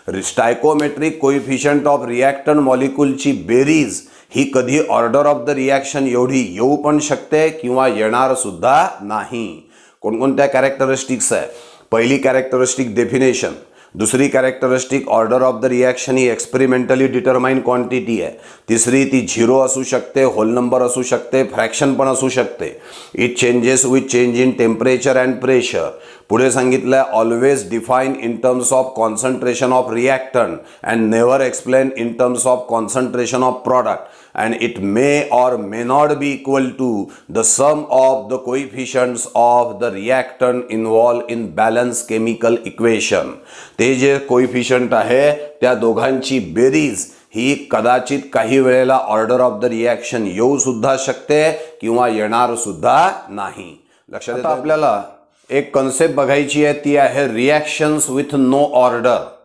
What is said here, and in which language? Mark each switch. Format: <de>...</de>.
<mr>स्टायकोमेट्रिक coefficient of reactant मॉलिक्यूलची बेरीज ही कधी order of the reaction एवढी येऊ पण शकते किंवा येणार सुद्धा नाही. कोणकोणत्या कॅरेक्टरिस्टिक्स आहे. पहिली कॅरेक्टरिस्टिक डेफिनेशन, दुसरी characteristic order of the reaction he experimentally determine quantity आहे. तिसरी ती 0 असू शकते, होल नंबर असू शकते, फ्रॅक्शन पण असू शकते.</mr> <en>It changes with change in temperature and pressure.</en> <mr>पुढे सांगितलं आहे</mr> <en>Always define in terms of concentration of reactant and never explain in terms of concentration of product, and it may or may not be equal to the sum of the coefficients of the reactant involved in balance chemical equation.</en> <mr>ते जे coefficient आहे त्या दोघांची बेरीज ही कदाचित काही वेळेला order of the reaction येऊ सुद्धा शकते किंवा येणार सुद्धा नाही. लक्षात येतं. आपल्याला एक कन्सेप्ट बघायची आहे, ती आहे रिॲक्शन्स विथ नो ऑर्डर.</mr>